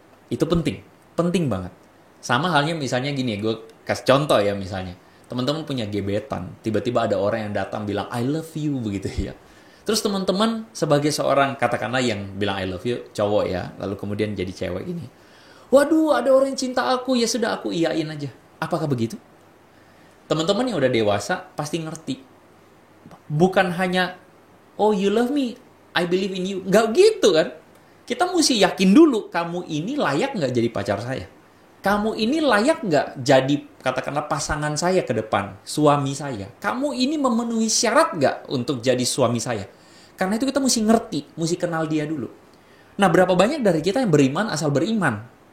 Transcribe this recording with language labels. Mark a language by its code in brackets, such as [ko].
[id] Itu penting banget. Sama halnya misalnya gini, gue kasih contoh ya, misalnya teman-teman punya gebetan, tiba-tiba ada orang yang datang bilang [en] I love you, [id] begitu ya. Terus teman-teman sebagai seorang, katakanlah yang bilang [en] I love you, [id] cowok ya, lalu kemudian jadi cewek gini, waduh ada orang yang cinta aku, ya sudah aku iyain aja. Apakah begitu? Teman-teman yang udah dewasa pasti ngerti. Bukan hanya, [en] oh you love me, I believe in you. [id] Nggak gitu kan. Kita mesti yakin dulu, kamu ini layak nggak jadi pacar saya? Kamu ini layak nggak jadi, katakanlah, pasangan saya ke depan, suami saya? Kamu ini memenuhi syarat nggak untuk jadi suami saya? Karena itu kita mesti ngerti, mesti kenal dia dulu. Nah, berapa banyak dari kita yang beriman asal beriman?